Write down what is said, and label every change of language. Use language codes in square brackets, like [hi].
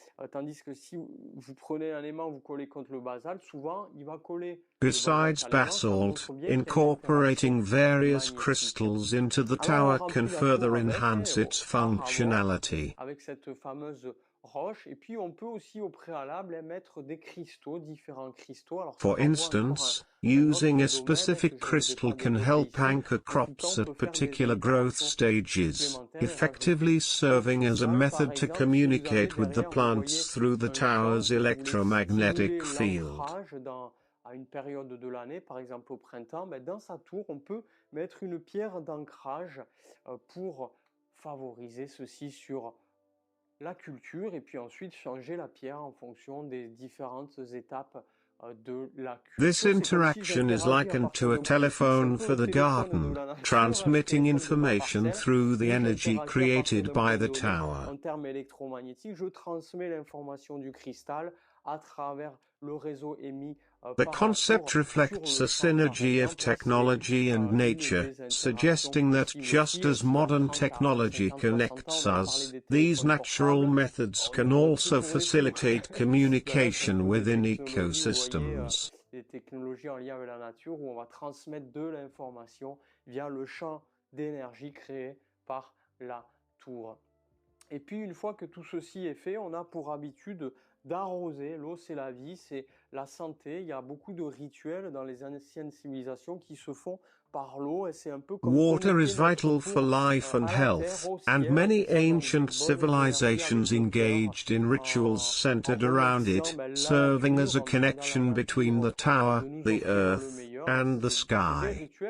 [fr] Tandis que si vous prenez un aimant, vous collez contre le basalte, souvent il va coller. [en] Besides basalt, incorporating various crystals into the tower can further enhance its functionality. [fr] Avec cette fameuse roche, et puis on peut aussi au préalable mettre des cristaux, différents cristaux. Alors, [en] for instance, using a specific crystal can help anchor crops at particular growth stages, effectively serving as a method to communicate with the plants through the tower's electromagnetic field. [fr] À une période de l'année, par exemple au printemps, dans sa tour, on peut mettre une pierre d'ancrage pour favoriser ceci sur la culture et puis ensuite changer la pierre en fonction des différentes étapes de la culture. [en] This interaction is likened to a telephone for the garden, transmitting information through the energy created by the tower. [fr] En termes électromagnétiques, je transmets l'information du cristal à travers le réseau émis. [en] The concept reflects a synergy of technology and nature, suggesting that just as modern technology connects us, these natural methods can also facilitate communication within ecosystems. [fr] Des technologies en lien avec la nature où on va transmettre de l'information via le champ d'énergie créé par la tour. Et puis une fois que tout ceci est fait, on a pour habitude d'arroser. L'eau, c'est la vie, c'est la santé. Il y a beaucoup de rituels dans les anciennes civilisations qui se font par l'eau et c'est un peu comme [en] water is vital for life and health, and many ancient civilizations engaged in rituals centered around it, serving as a connection between the tower, the earth, and the sky.